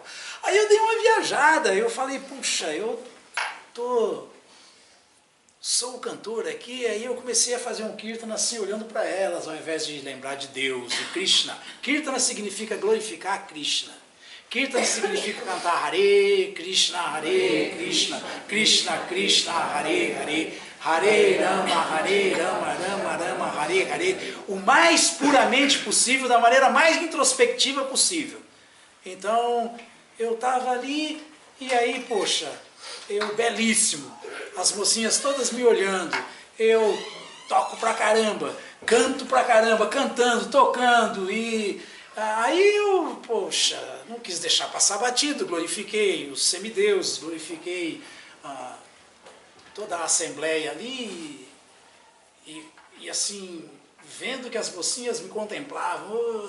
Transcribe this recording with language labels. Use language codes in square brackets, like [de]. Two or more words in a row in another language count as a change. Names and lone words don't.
[pt] Aí eu dei uma viajada, eu falei, puxa, eu sou o cantor aqui, aí eu comecei a fazer um kirtana assim, olhando para elas, ao invés de lembrar de Deus, de Krishna. Kirtana significa glorificar Krishna. Kirtana significa cantar [sa] हरे कृष्ण, कृष्ण कृष्ण, हरे हरे, हरे राम, राम राम, हरे हरे, [pt] Hare Rama, Rama Rama, Hare Hare, o mais puramente possível, da maneira mais introspectiva possível. Então, eu estava ali, e aí, poxa, eu belíssimo, as mocinhas todas me olhando, eu toco pra caramba, canto pra caramba, cantando, tocando, e aí eu, poxa, não quis deixar passar batido, glorifiquei os semideuses, glorifiquei toda a assembleia ali, e assim, vendo que as mocinhas me contemplavam,